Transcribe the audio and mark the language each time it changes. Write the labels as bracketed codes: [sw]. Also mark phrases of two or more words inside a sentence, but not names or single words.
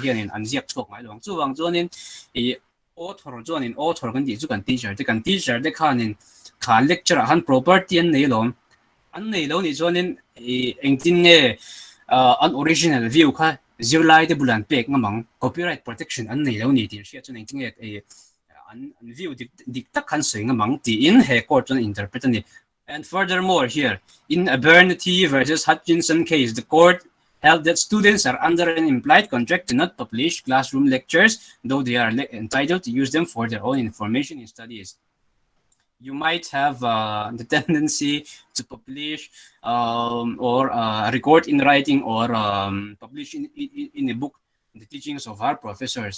[hmr] hianin an ziak chok ngai lawang chuwang chuanin e author kan ti chu kan teacher te khanin kha lecture han property an nei lo ni chuanin engtin nge an original view kha zirlai de bulan pek ngamang [en] copyright protection [hmr] an nei lo ni tin sia chuan engtin nge an view dikta kan soinga mang ti in he court on interpret ni. [en] And furthermore here, in Abernethy versus Hutchinson case, the court held that students are under an implied contract to not publish classroom lectures, though they are entitled to use them for their own information in studies. You might have the tendency to publish or record in writing or publish in a book the teachings of our professors.